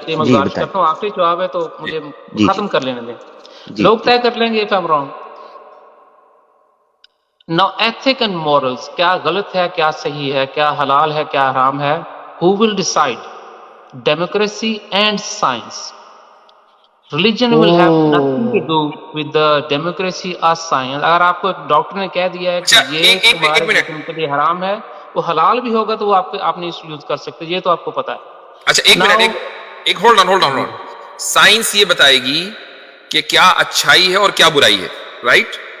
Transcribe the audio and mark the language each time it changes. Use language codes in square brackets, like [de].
[ur] میں گزارش کرتا ہوں آخری جواب ہے تو مجھے ختم کر لینے دیں. لوگ طے کر لیں گے [en] if I'm wrong. Now ethic and morals, [ur] کیا غلط ہے کیا صحیح ہے, کیا حلال ہے کیا حرام ہے, [en] who will decide? Democracy and science. Religion will have nothing to do with the democracy or science. [ur] اگر آپ کو ایک ڈاکٹر نے کہہ دیا ہے کہ یہ تمہارے جسم کے لیے حرام ہے, وہ حلال بھی ہوگا تو وہ آپ نے اس یوز کر سکتے, یہ تو آپ کو پتا ہے. اچھا ایک منٹ, ایک [en] Hold on. [ur] سائنس یہ بتائے گی کہ کیا اچھائی ہے اور کیا برائی ہے, رائٹ؟